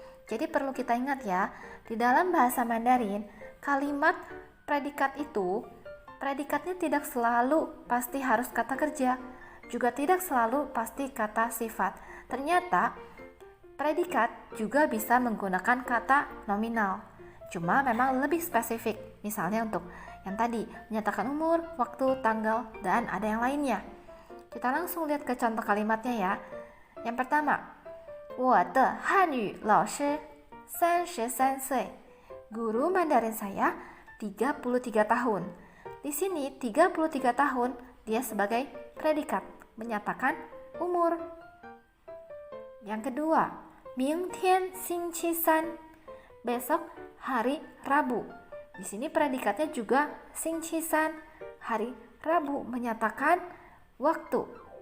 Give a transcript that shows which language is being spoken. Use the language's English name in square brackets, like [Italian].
[Indonesian] Jadi perlu kita ingat ya, di dalam bahasa Mandarin, kalimat predikat itu, predikatnya tidak selalu pasti harus kata kerja, juga tidak selalu pasti kata sifat. Ternyata predikat juga bisa menggunakan kata nominal, cuma memang lebih spesifik. Misalnya untuk yang tadi, menyatakan umur, waktu, tanggal, dan ada yang lainnya. Kita langsung lihat ke contoh kalimatnya ya. Yang pertama, [Chinese] 我的汉语老师33岁. [Indonesian] Guru Mandarin saya 33 tahun. Di sini 33 tahun dia sebagai predikat, menyatakan umur. Yang kedua, [Chinese] 明天星期三, [Indonesian] besok hari Rabu. Di sini predikatnya juga 星期三, hari Rabu, menyatakan waktu.